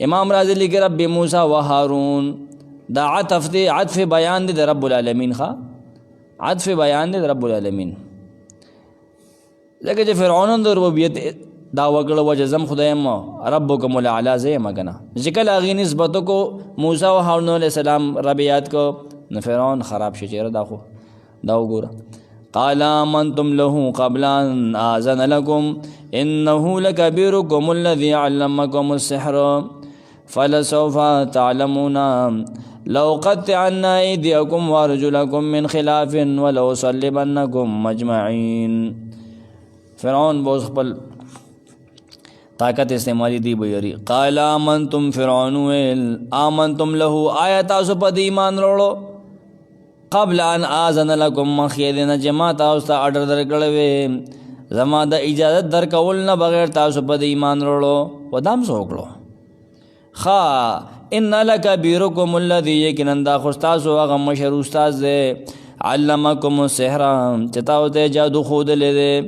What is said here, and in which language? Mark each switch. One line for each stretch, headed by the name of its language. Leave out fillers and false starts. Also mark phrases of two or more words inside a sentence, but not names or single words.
Pashto: امام رازي لیکي
Arabic: رب موسی و هارون
Pashto: دا عطف دی عطف بیان دی د
Arabic: رب العالمین
Pashto: عطف بیان دی د
Arabic: رب العالمین
Pashto: ځکه چې فرعون د ربوبیت دعوه کړه و چې زم خدایم
Arabic: ربکم الاعلی
Pashto: زه یم که نه چې کله هغې نسبت وکړو موسی او هارون
Arabic: علیه السلام
Pashto: رب یاد کو نو فرعون خراب شي چېره دا خو دا وګوره.
Arabic: قال آمنتم له قبل ان آذن لكم انه لكبيركم الذي علمكم السحر فلسوف تعلمون لأقطعن أيديكم وأرجلكم من خلاف ولأصلبنكم مجمعين.
Pashto: فرعون بوز خپل طاقت استعمالی دی بیری.
Arabic: قال آمنتم
Pashto: فرعون ویل
Arabic: آمنتم له
Pashto: آیا تاسو په دې ایمان وروړو
Arabic: قبل ان آذن لكم
Pashto: مخکې د نه چې ما تاسو ته اډر درکړی وی زما د اجازت درکول نه بغیر تاسو په دې ایمان وروړو و دا هم څه وکړو. ښه
Arabic: ان لکبیرکم الذي
Pashto: یقینا دا خو ستاسو هغه مشر استاد دی
Arabic: علمکم السحر
Pashto: چې تاسو ته جادو ښودلی دی.